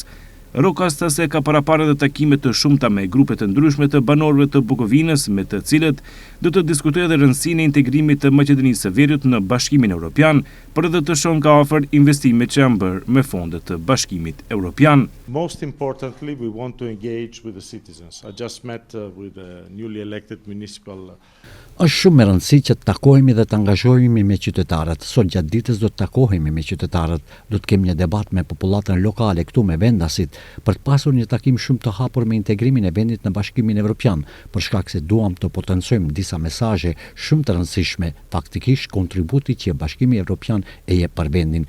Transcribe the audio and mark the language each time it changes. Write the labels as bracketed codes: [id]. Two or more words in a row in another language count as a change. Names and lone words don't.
[sq] Rokas tha se ka paraparë edhe takime të shumta me grupe të ndryshme të banorëve të Bukovinës, me të cilët do të diskutojë edhe rëndësinë e integrimit të Maqedonisë së Veriut në Bashkimin Evropian, por edhe të shohë nga afër investimet që janë bërë me fondet të Bashkimit Evropian. [en] Most importantly, we want to engage with the citizens. I just met with the newly elected municipal. [sq] Është shumë e rëndësishme që të takohemi dhe të angazhohemi me qytetarët. Sot gjatë ditës do të takohemi me qytetarët, do të kemi një debat me popullatën lokale këtu me vendasit për të pasur një takim shumë të hapur me integrimin e vendit në Bashkimin Evropian, për shkak se duam të potencojmë disa mesazhe shumë të rëndësishme, faktikisht kontributi që Bashkimi Evropian e jep për vendin.